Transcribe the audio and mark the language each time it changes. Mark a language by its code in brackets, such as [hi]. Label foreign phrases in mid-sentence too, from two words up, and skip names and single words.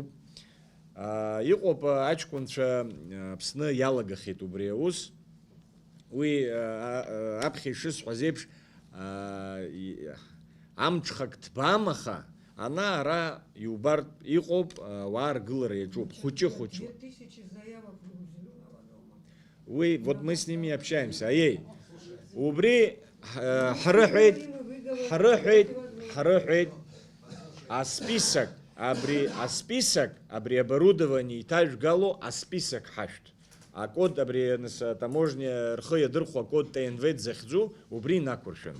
[ab] Иҟоуп аҷкәынцәа Аԥсны иалагахьеит убри аус. Уи аԥхьа ишысҳәаз еиԥш амҽхак ҭбаамаха, ара иубартә иҟоуп, ауаа ргылара иаҿуп, хәыҷы-хәыҷла. [ru] 2000 заявок у Зеленого дома. Уи, вот мы с ними общаемся. [ab] Убри ҳрыҳәеит асписак, абри оборудование иҭажәгало асписак ҳашәҭ. Акод абри таможня рхы иадырхәо акод ТНВ захьӡу, убри инақәыршәаны.